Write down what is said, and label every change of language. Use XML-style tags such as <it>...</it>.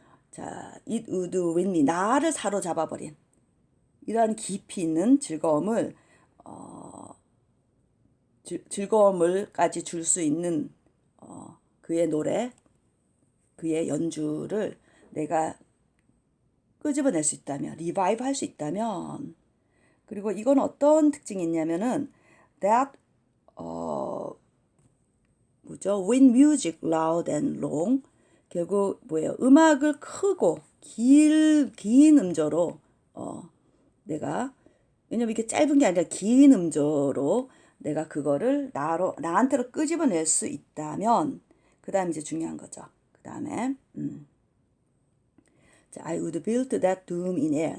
<ko>자,</ko> <en>it would win me,</en> <ko>나를 사로잡아버린 이러한 깊이 있는 즐거움을 즐거움을까지 줄 수 있는 그의 노래, 그의 연주를 내가 끄집어낼 수 있다면, 리바이브 할 수 있다면, 그리고 이건 어떤 특징이 있냐면은 that 뭐죠?</ko> <en>When music loud and long,</en> <ko>결국 뭐예요? 음악을 크고 긴 음조로 내가, 왜냐면 이게 짧은 게 아니라 긴 음조로 내가 그거를 나한테로 끄집어낼 수 있다면, 그 다음 이제 중요한 거죠. 그 다음에 자,</ko> <en>I would build that tomb in air.</en>